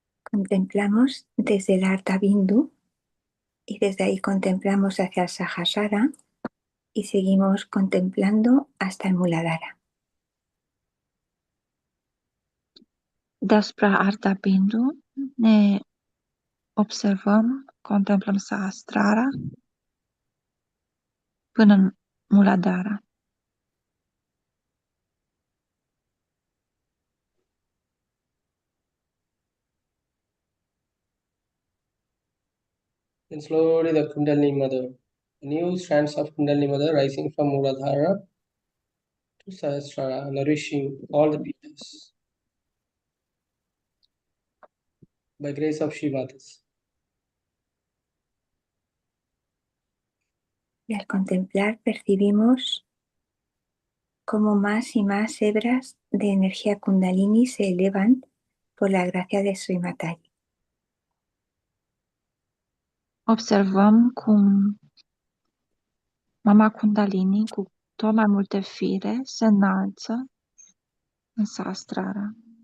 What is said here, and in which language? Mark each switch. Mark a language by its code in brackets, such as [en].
[es] Contemplamos desde el Ardha Bindu y desde ahí contemplamos hacia el Sahasrara y seguimos contemplando hasta el Muladhara. [ro] Deasupra Ardha Bindu ne observăm, contemplăm Sahasrara până în Muladhara. [en] Then slowly the Kundalini Mother, new strands of Kundalini Mother rising from Muladhara to Sahasrara, nourishing all the pieces by grace of Shivatas. [es] Y al contemplar percibimos cómo más y más hebras de energía Kundalini se elevan por la gracia de Sri Mataji. [ro] Observăm cum Mama Kundalini cu tot mai multe fire se înalță în Sahasrara.